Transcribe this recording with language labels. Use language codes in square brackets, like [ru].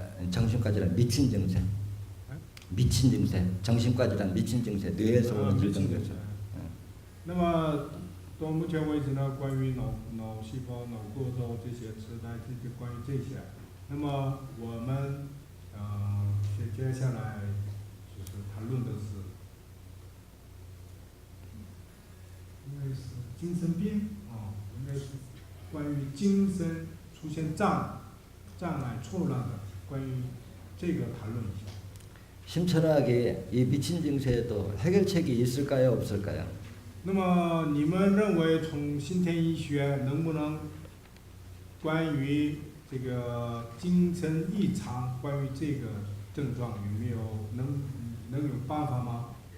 [ko] 정신과 질환 미친 증세. 미친 증세, 정신과 질환, 미친 증세, 뇌에서 오는 질병에서. [zh] 那么到目前为止呢，关于脑脑细胞、脑过动这些痴呆，这关于这些。那么我们接下来就是谈论的是，应该是精神病应该是关于精神出现障碍、错乱的，关于这个谈论一下。 [ko] 심천학의 이 미친 증세에도 해결책이 있을까요, 없을까요? [zh] 那么你们认为从先天医学能不能关于这个精神异常，关于这个症状有没有能有办法吗？